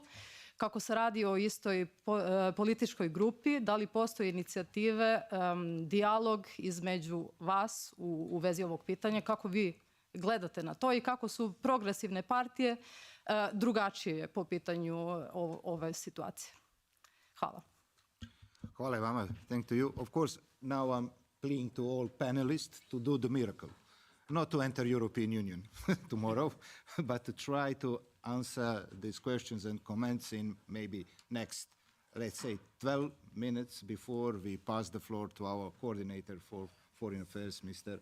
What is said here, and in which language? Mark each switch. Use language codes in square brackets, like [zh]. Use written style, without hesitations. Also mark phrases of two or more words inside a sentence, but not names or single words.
[sr] Kako se radi o istoj političkoj grupi, da li postoje inicijative, dijalog između vas u vezi ovog pitanja, kako vi gledate na to i kako su progresivne partije drugačije po pitanju ove situacije? Hvala. Hvala vama. [en] Thank to you. Of course, now I'm pleading to all panelists to do the miracle. Not to enter European Union tomorrow, but to try to answer these questions and comments in maybe next, let's say, 12 minutes before we pass the floor to our coordinator for Foreign Affairs, Mr.